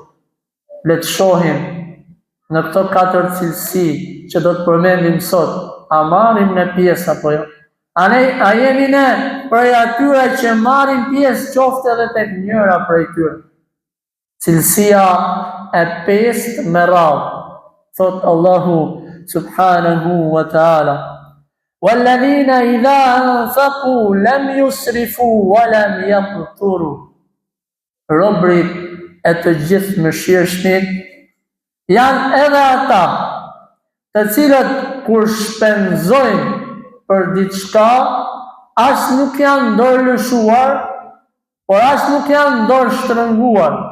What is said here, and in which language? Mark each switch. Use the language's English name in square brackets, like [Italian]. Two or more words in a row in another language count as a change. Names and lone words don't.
[Albanian] Le të shohim në këto 4 cilësi që do të përmendim sot, a marrim ne pjesë apo jo? A jemi ne prej atyre që marrin pjesë qoftë edhe tek njëra prej tyre? Cilësia e 5 me radhë. [Arabic] Thot الله سبحانه وتعالى: وَالَّذِينَ إِذَا أَنفَقُوا لَمْ يُسْرِفُوا وَلَمْ يَقْتُرُوا. [Albanian] Robërit e të gjithëmëshirshmit janë edhe ata të cilët kur shpenzojnë për diçka, as nuk janë dorë lëshuar, por as nuk janë dorë shtrënguar.